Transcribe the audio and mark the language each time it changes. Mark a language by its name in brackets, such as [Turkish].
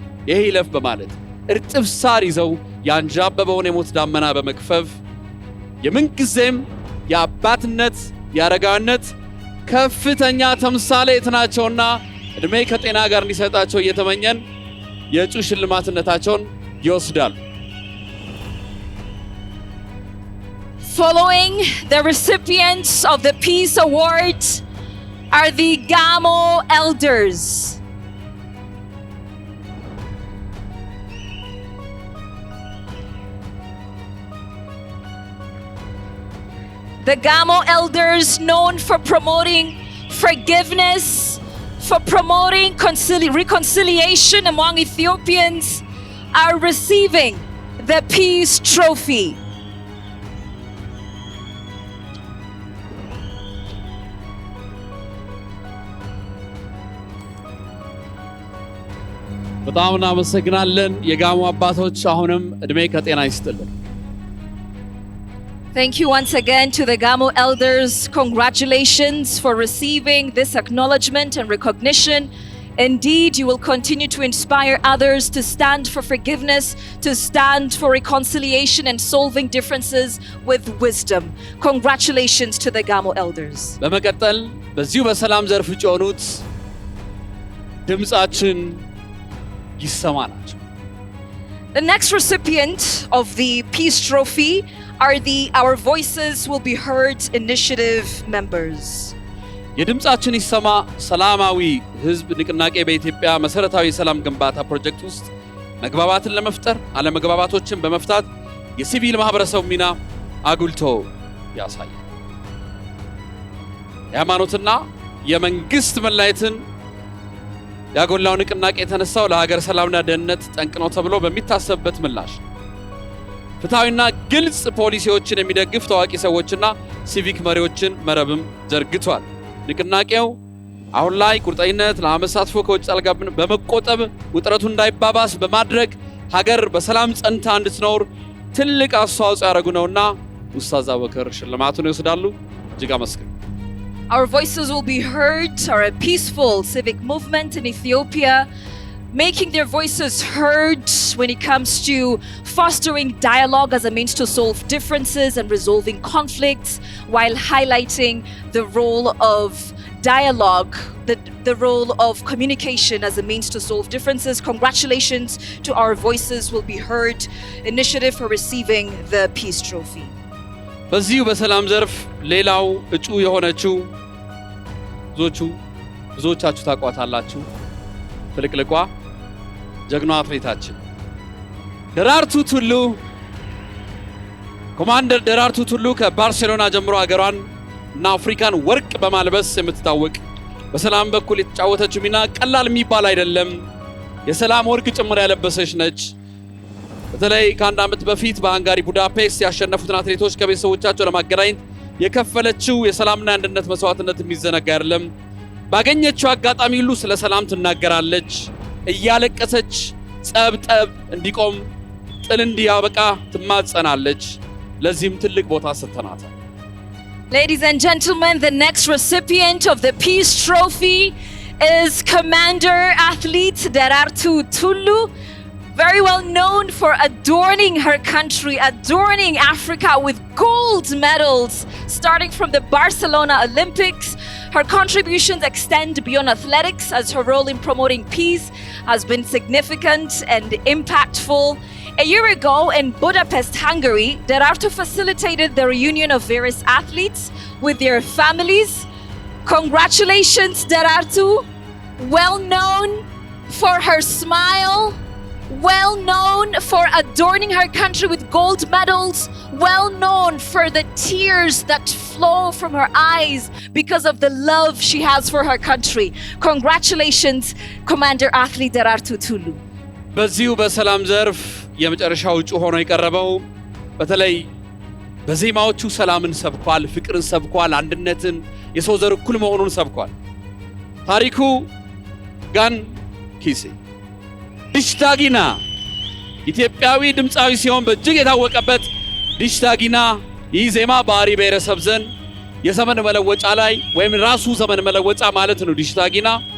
[Amharic] ይሄ ይለፍ በማለት እርጥብ ሳር ይዘው ያንዣበበውን የሞት ዳመና በመክፈፍ የምንጊዜም የአባትነት የአረጋዊነት ከፍተኛ ተምሳሌት ናቸውና እድሜ ከጤና ጋር እንዲሰጣቸው እየተመኘን የእጩ ሽልማትነታቸውን ይወስዳሉ። [English] Following the recipients of the Peace Award are the Gamo elders. The Gamo elders, known for promoting forgiveness, for promoting reconciliation among Ethiopians, are receiving the Peace Trophy. [Amharic] በጣም እናመሰግናለን የጋሞ አባቶች አሁንም እድሜ ከጤና ይስጥልን። [English] Thank you once again to the Gamo elders. Congratulations for receiving this acknowledgement and recognition. Indeed, you will continue to inspire others to stand for forgiveness, to stand for reconciliation and solving differences with wisdom. Congratulations to the Gamo elders. [Amharic] በመቀጠል በዚሁ በሰላም ዘርፍ ጮኑት ድምጻችን ይሰማናቸው። [English] The next recipient of the Peace Trophy are the Our Voices Will Be Heard initiative members. [Amharic] የድምጻችን ይሰማ ሰላማዊ ህዝብ ንቅናቄ በኢትዮጵያ መሰረታዊ ሰላም ግንባታ ፕሮጀክት ውስጥ መግባባትን ለመፍጠር አለመግባባቶችን በመፍታት የሲቪል ማህበረሰብ ሚና አጉልቶ ያሳያል። የሃይማኖትና የመንግስት መለያየትን ያጎላው ንቅናቄ የተነሳው ለሀገር ሰላምና ደህንነት ጠንቅ ነው ተብሎ በሚታሰብበት ምላሽ ፍትሃዊና ግልጽ ፖሊሲዎችን የሚደግፍ ታዋቂ ሰዎችና ሲቪክ መሪዎችን መረብም ዘርግቷል። ንቅናቄው አሁን ላይ ቁርጠኝነት ለአመሳትፎ ከውጭ ጣልቃ በመቆጠብ ውጥረቱ እንዳይባባስ በማድረግ ሀገር በሰላም ጸንታ እንድትኖር ትልቅ አስተዋጽኦ ያደረጉ ነውና ኡስታዝ አቡበከር ሽልማቱን ይወስዳሉ። እጅግ አመስግን። [English] Our Voices Will Be Heard are a peaceful civic movement in Ethiopia, making their voices heard when it comes to fostering dialogue as a means to solve differences and resolving conflicts, while highlighting the role of dialogue, the role of communication as a means to solve differences. Congratulations to Our Voices Will Be Heard initiative for receiving the Peace Trophy. [Amharic] በዚሁ በሰላም ዘርፍ ሌላው እጩ የሆነችው ብዙዎቻችሁ ታቋታላችሁ ፍልቅልቋ ጀግናዋ አትሌታችን ደራርቱ ቱሉ ኮማንደር ደራርቱ ቱሉ ከባርሴሎና ጀምሮ ሀገሯን እና አፍሪካን ወርቅ በማልበስ የምትታወቅ በሰላም በኩል የተጫወተችው ሚና ቀላል የሚባል አይደለም። የሰላም ወርቅ ጭምር ያለበሰች ነች። በተለይ ከአንድ ዓመት በፊት በሃንጋሪ ቡዳፔስት ያሸነፉትን አትሌቶች ከቤተሰቦቻቸው ለማገናኘት የከፈለችው የሰላምና አንድነት መስዋዕትነት የሚዘነጋ አይደለም። ባገኘችው አጋጣሚ ሁሉ ስለ ሰላም ትናገራለች። እያለቀሰች ጸብ እንዲቆም ጥል እንዲያበቃ ትማጸናለች። ለዚህም ትልቅ ቦታ ሰጥተናታል። [English] Ladies and gentlemen, the next recipient of the Peace Trophy is Commander Athlete Derartu Tulu, very well known for adorning her country, adorning Africa with gold medals, starting from the Barcelona Olympics. Her contributions extend beyond athletics, as her role in promoting peace has been significant and impactful. A year ago in Budapest, Hungary, Derartu facilitated the reunion of various athletes with their families. Congratulations, Derartu. Well known for her smile, well known for adorning her country with gold medals, well known for the tears that flow from her eyes because of the love she has for her country. Congratulations, Commander Athlete Derartu Tulu. [Amharic] በዚሁ በሰላም ዘርፍ የመጨረሻው እጩ ሆኖ የቀረበው በተለይ በዜማዎቹ ሰላምን ሰብኳል፣ ፍቅርን ሰብኳል፣ አንድነትን፣ የሰው ዘር እኩል መሆኑን ሰብኳል። ታሪኩ ጋንኪሴ ዲሽታጊና ኢትዮጵያዊ ድምፃዊ ሲሆን በእጅግ የታወቀበት ዲሽታጊና ይህ ዜማ በአሪ ብሔረሰብ ዘንድ የዘመን መለወጫ ላይ ወይም ራሱ ዘመን መለወጫ ማለት ነው ዲሽታጊና።